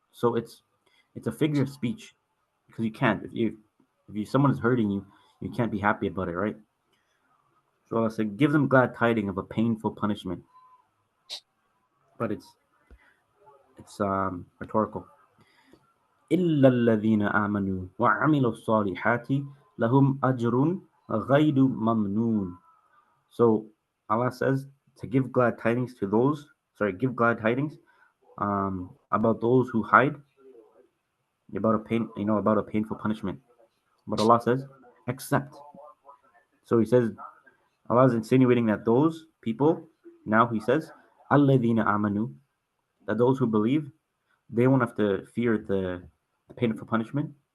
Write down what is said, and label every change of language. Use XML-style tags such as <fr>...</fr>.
<en>So it's a figure of speech, because you can't, if someone is hurting you, you can't be happy about it, right? So Allah said, give them glad tidings of a painful punishment, but it's rhetorical.</en> <ar>إلا الذين آمنوا وعملوا الصالحات لهم أجر غير ممنون.</ar> <en>So Allah says to give glad tidings to those, give glad tidings about those who hide about a painful punishment. But Allah says, except. So He says, Allah is insinuating that those people, now He says,</en> <ar>الذين آمنوا,</ar> <en>that those who believe, they won't have to fear the painful punishment.</en>